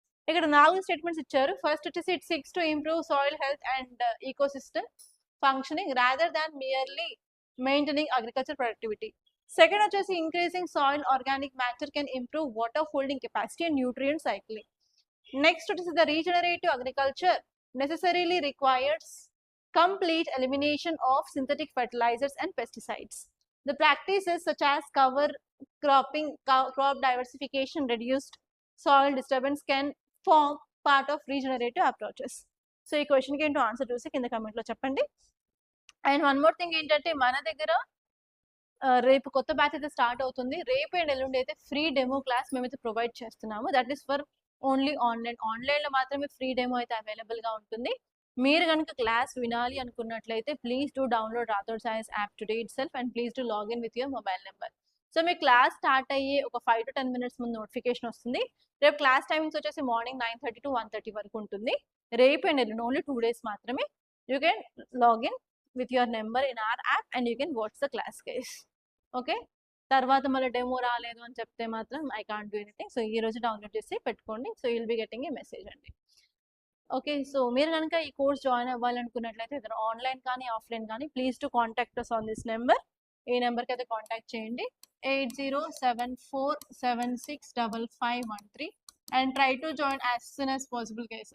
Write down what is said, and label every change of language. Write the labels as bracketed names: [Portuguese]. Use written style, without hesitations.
[English] ఇక్కడ 4 స్టేట్మెంట్స్ ఇచ్చారు. [Telugu] ఫస్ట్ వచ్చేసి [English] It seeks to improve soil health and ecosystem functioning rather than merely maintaining agriculture productivity. Second వచ్చేసి increasing soil organic matter can improve water holding capacity and nutrient cycling. [Telugu] Next వచ్చేసి [English] The regenerative agriculture necessarily requires complete elimination of synthetic fertilizers and pesticides. The practices such as cover cropping, crop diversification, reduced soil disturbance can form part of regenerative approaches. [Telugu] So ఈ క్వశ్చన్కి ఏంటో answer చూసి కింద కమెంట్లో చెప్పండి. [English] and one more thing [Telugu] ఏంటంటే మన దగ్గర రేపు కొత్త బ్యాచ్ అయితే స్టార్ట్ అవుతుంది. రేపు అండ్ ఎల్లుండి అయితే ఫ్రీ డెమో క్లాస్ మేమైతే ప్రొవైడ్ చేస్తున్నాము. [English] that is for only [Telugu] ఆన్లైన్లో మాత్రమే ఫ్రీ డెమో అయితే అవైలబుల్గా ఉంటుంది. మీరు కనుక క్లాస్ వినాలి అనుకున్నట్లయితే [English] Please do download Rathod science app today it self and please do login with your mobile number. [Telugu] So మీ class start అయ్యే ఒక 5 to 10 minutes ముందు నోటిఫికేషన్ వస్తుంది. రేపు క్లాస్ టైమింగ్స్ వచ్చేసి మార్నింగ్ 9:30 to 1:30 వరకు ఉంటుంది. రేపు అండ్ ఎల్లుండి ఓన్లీ 2 days మాత్రమే. [English] You can login with your number in our app and you can watch the class guys. [Telugu] Okay, తర్వాత మళ్ళీ డెమో రాలేదు అని చెప్తే మాత్రం [English] I can't do anything. [Telugu] So ఈ రోజు డౌన్లోడ్ చేసి పెట్టుకోండి. [English] so you'll be getting a message [Telugu] అండి. ఓకే, సో మీరు కనుక ఈ కోర్స్ జాయిన్ అవ్వాలనుకున్నట్లయితే ఆన్లైన్ కానీ ఆఫ్లైన్ కానీ [English] please to contact us on this number [Telugu] ఈ నెంబర్కి అయితే కాంటాక్ట్ చేయండి 8074765513 [English] And try to join as soon as possible guys.